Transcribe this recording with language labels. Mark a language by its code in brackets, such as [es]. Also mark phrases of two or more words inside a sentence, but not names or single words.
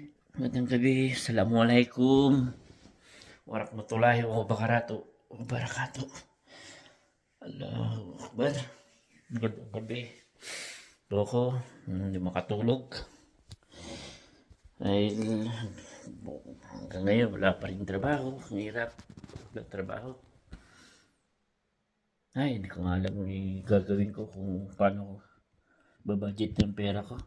[tl] Magandang gabi. [ar] السلام عليكم ورحمة الله وبركاته. الله أكبر. [tl] Magandang gabi. Ito ako, hindi makatulog. Dahil hanggang ngayon wala pa rin trabaho. Ang hirap. Wala trabaho. Ay, hindi ko nga alam yung gagawin ko kung paano ko babudget yung pera ko.